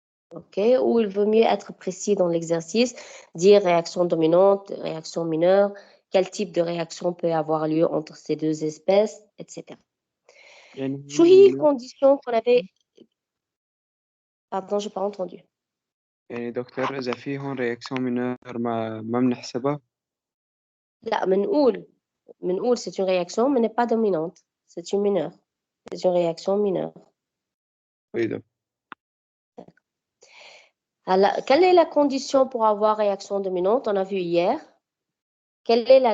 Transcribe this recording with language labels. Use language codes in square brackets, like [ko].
[fr] OK? Ou il vaut mieux être précis dans l'exercice, dire réaction dominante, réaction mineure, quel type de réaction peut avoir lieu entre ces deux espèces, etc. [ar] يعني شو هي [fr] الcondition qu'on avait... Pardon, je n'ai pas entendu. [ar] يعني دكتور إذا في هون رياكسيون مينور ما بنحسبها؟ لا بنقول [fr] c'est une réaction mais n'est pas dominante. C'est une mineure. C'est une réaction mineure. Oui, donc. Alors, quelle est la condition pour avoir réaction dominante? On a vu hier. Quelle est la